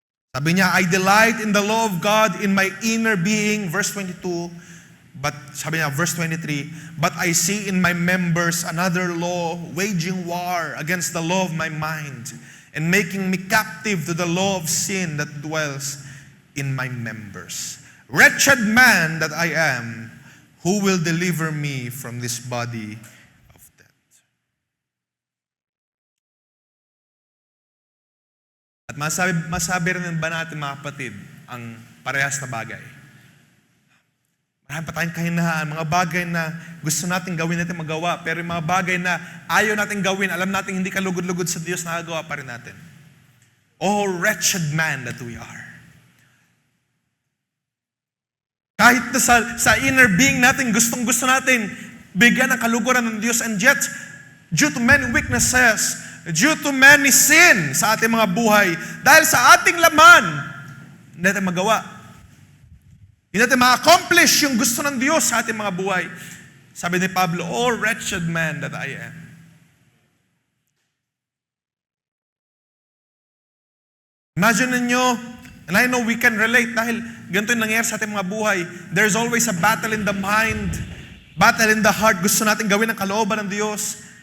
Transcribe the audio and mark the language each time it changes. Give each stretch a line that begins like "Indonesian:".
Filipino: Sabi niya,
English: I delight in the law of God in my inner being, verse 22,
Filipino: but sabi niya,
English: verse 23, but I see in my members another law, waging war against the law of my mind, and making me captive to the law of sin that dwells in my members. Wretched man that I am, who will deliver me from this body of death?
Filipino: At masabi rin ba natin, mga kapatid, ang parehas na bagay? Marami pa tayong kahinahan, mga bagay na gusto natin gawin, natin magawa, pero yung mga bagay na ayaw natin gawin, alam natin hindi kalugod-lugod sa Diyos, nakagawa pa rin natin.
English: Oh, wretched man that we are.
Filipino: Kahit na sa inner being natin, gustong-gusto natin bigyan ng kaluguran ng Diyos,
English: and yet, due to many weaknesses, due to many sin
Filipino: sa ating mga buhay, dahil sa ating laman, hindi natin magawa. Hindi natin ma-accomplish yung gusto ng Diyos sa ating mga buhay. Sabi ni Pablo,
English: oh, wretched man that I am.
Filipino: Imagine ninyo,
English: and I know we can relate
Filipino: dahil ganito yung nangyayari sa ating mga buhay.
English: There's always a battle in the mind, battle in the heart.
Filipino: Gusto natin gawin ang kalooban ng Diyos.